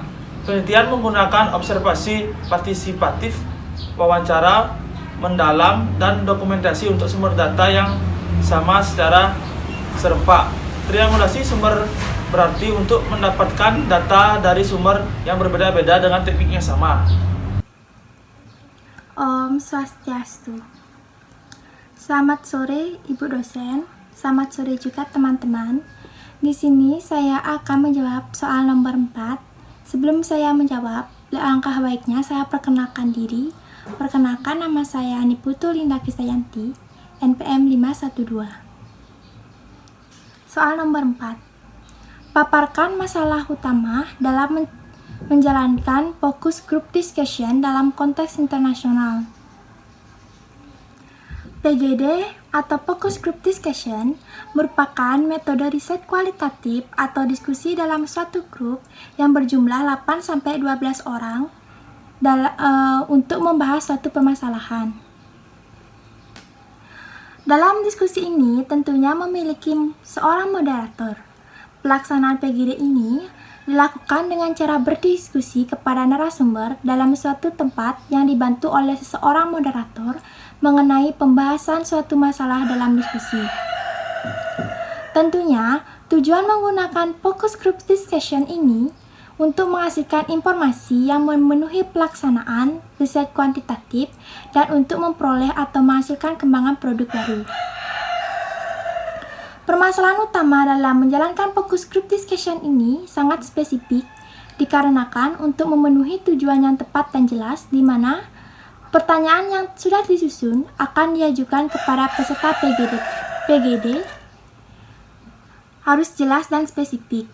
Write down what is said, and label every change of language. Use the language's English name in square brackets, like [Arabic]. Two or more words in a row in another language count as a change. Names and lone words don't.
[Indonesian] Penelitian menggunakan observasi partisipatif, wawancara mendalam, dan dokumentasi untuk sumber data yang sama secara serempak. Triangulasi sumber berarti untuk mendapatkan data dari sumber yang berbeda-beda dengan teknik yang sama. [Sanskrit] ॐ स्वस्त्यस्तु. [Indonesian] Selamat sore Ibu dosen, selamat sore juga teman-teman. Di sini saya akan menjawab soal nomor 4. Sebelum saya menjawab, alangkah baiknya saya perkenalkan diri. Perkenalkan, nama saya Niputu Linda Kristayanti, NPM 512. Soal nomor 4. Paparkan masalah utama dalam menjalankan [English] focus group discussion [Indonesian] dalam konteks internasional. PGD atau [English] Focus Group Discussion [Indonesian] merupakan metode riset kualitatif atau diskusi dalam suatu grup yang berjumlah 8-12 orang untuk membahas suatu permasalahan. Dalam diskusi ini tentunya memiliki seorang moderator. Pelaksanaan PGD ini dilakukan dengan cara berdiskusi kepada narasumber dalam suatu tempat yang dibantu oleh seseorang moderator mengenai pembahasan suatu masalah dalam diskusi. Tentunya, tujuan menggunakan [English] focus group discussion [Indonesian] ini untuk menghasilkan informasi yang memenuhi pelaksanaan riset kuantitatif dan untuk memperoleh atau menghasilkan kembangan produk baru. Permasalahan utama dalam menjalankan [English] fokus group discussion [Indonesian] ini sangat spesifik dikarenakan untuk memenuhi tujuan yang tepat dan jelas di mana pertanyaan yang sudah disusun akan diajukan kepada peserta PGD harus jelas dan spesifik.